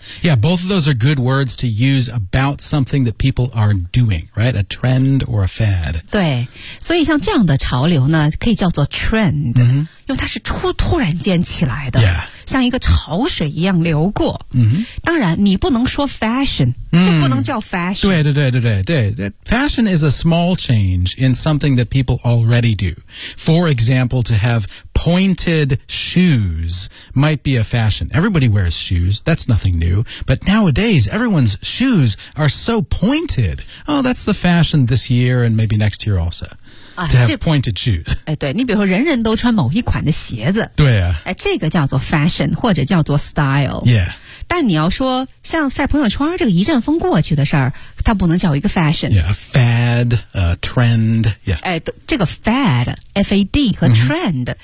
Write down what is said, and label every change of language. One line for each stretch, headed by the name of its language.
English: yeah, both of those are good words to use about something that people are doing, right? A trend or a fad
Chinese: 对所以像这样的潮流呢可以叫做 trend、嗯、因为它是突然间起来的、 yeah. 像一个潮水一样流过。嗯哼，当然你不能说 fashion，就不能叫 fashion。对对对对对对
English: ，fashion is a small change in something that people already do. For example, to have pointed shoes might be a fashion. Everybody wears shoes. That's nothing new. But nowadays, everyone's shoes are so pointed. Oh, that's the fashion this year and maybe next year also. To have pointed shoes.
Chinese: 哎，对，你比如说，人人都穿某一款的鞋子。对啊。哎，这个叫做 fashion， 或者叫做 style。 Yeah。但你要说像在朋友圈这个一阵风过去的事儿，它不能叫一个 fashion。
English: Yeah, a fad, a trend, yeah.
Chinese: 哎，这个 fad, F-A-D 和 trend、mm-hmm.